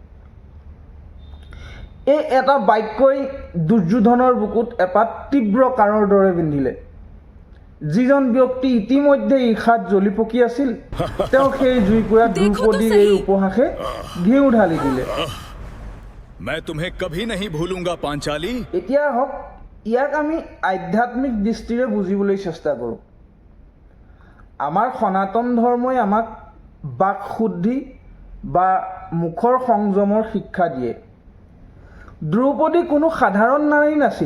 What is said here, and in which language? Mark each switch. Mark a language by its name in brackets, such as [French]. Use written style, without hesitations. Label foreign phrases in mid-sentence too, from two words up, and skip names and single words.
[Assamese] এই এটা বাক্যই দুৰ্যোধনৰ বুকুত এপাত তীব্ৰ কাঁড়ৰ দৰে বিন্ধিলে। যিজন ব্যক্তি ইতিমধ্যে ঈৰ্ষাত জ্বলি পকি আছিল, তেওঁ সেই জুইকুৰা দ্ৰৌপদীৰ এই উপহাসে ঘিউ ঢালি দিলে। [Hindi] मैं तुम्हें कभी नहीं भूलूंगा पांचाली। [Assamese] এতিয়া আহক ইয়াক আমি আধ্যাত্মিক দৃষ্টিৰে বুজিবলৈ চেষ্টা কৰোঁ। আমাৰ সনাতন ধৰ্মই আমাক বাক শুদ্ধি বা মুখৰ সংযমৰ শিক্ষা দিয়ে। দ্ৰৌপদী কোনো সাধাৰণ নাৰী নাছিল।